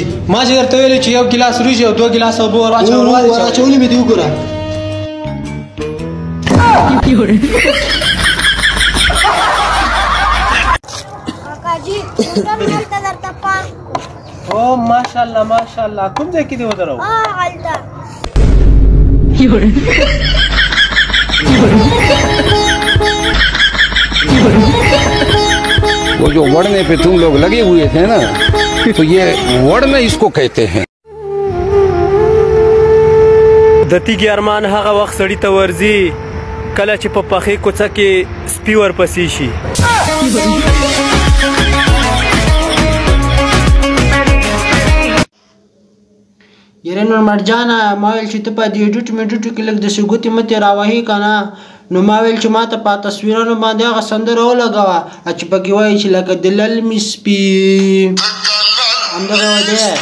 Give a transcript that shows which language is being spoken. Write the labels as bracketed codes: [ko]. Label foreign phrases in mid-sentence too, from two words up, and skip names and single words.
[ps] ما چې درته ویلې چې 1 ګیلاس وریجې او 2 ګیلاس اوبه ور اچولې مې دي وګوره. او ماشاءالله ماشاءالله کوم ځای کې دی ودرو؟ [ur] وہ جو وڑنے پے تم لوگ لگے ہوئے تھے نا، تو یہ وڑنا اس کو کہتے ہیں. [ps] دتی کې ارمان هغه وخت سړی ته ورځي کله چې په پخې کوڅه کې سپي ورپسې شي. یاره نور مرجانه ما ویل چې ته په دې ډوټ مې ډوټو کې لږ داسې ګوتې متې راوهي که نه، نو ما ویل چې ما ته په تصویرانو باندې هغه سندره ولګوه چې پکې وایي چې لکه د للمې سپي همدغه دی.